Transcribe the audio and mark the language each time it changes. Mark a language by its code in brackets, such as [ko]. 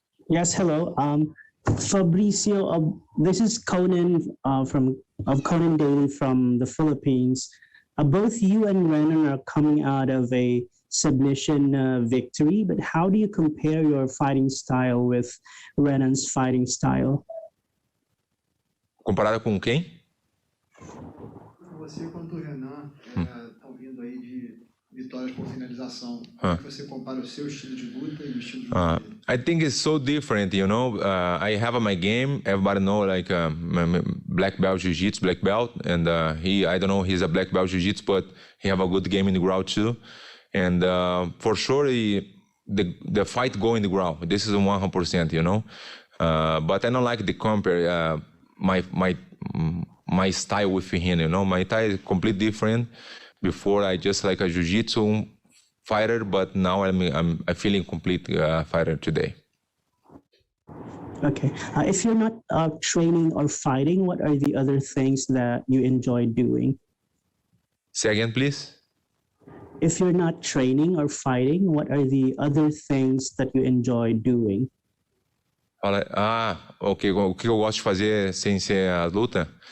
[en] Yes, hello. Fabricio, this is Conan of Conan Daily from the Philippines. Both you and Renan are coming out of a submission victory, but how do you compare your fighting style with Renan's fighting style? [pt] Comparado com quem? Você quanto o Renan estão vindo aí de vitórias por finalização. Como você compara o seu estilo de luta e o estilo de luta dele? [en] I think it's so different, I have my game. Everybody know like black belt jiu-jitsu, black belt, and I don't know, he's a black belt jiu-jitsu, but he have a good game in the ground too. And for sure, the fight go in the ground. This is 100%, But I don't like to compare my style with him, My style is completely different. Before I just like a jiu-jitsu fighter, but now I'm feeling complete fighter today. Okay. If you're not training or fighting, what are the other things that you enjoy doing? Say again, please. If you're not training or fighting, what are the other things that you enjoy doing? Ok. [pt] O que eu gosto de fazer sem ser a luta?